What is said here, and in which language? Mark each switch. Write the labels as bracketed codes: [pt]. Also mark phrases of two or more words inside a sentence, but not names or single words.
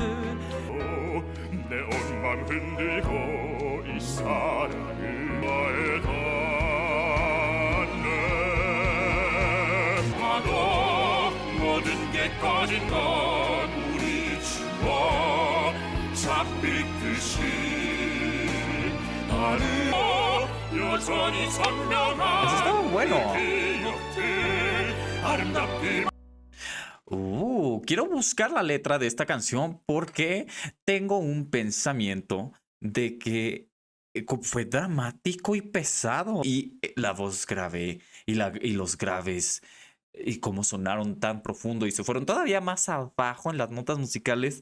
[ko] 내 온 맘 흔들고 이 사랑을 나에 닿네 파도 모든 게 꺼진 건 우리 추억 잡히듯이 나를 여전히 선명한 [es] Está bueno. [ko] 기억들 아름답게 [es] Quiero buscar la letra de esta canción porque tengo un pensamiento de que fue dramático y pesado. Y la voz grave y los graves y cómo sonaron tan profundo y se fueron todavía más abajo en las notas musicales.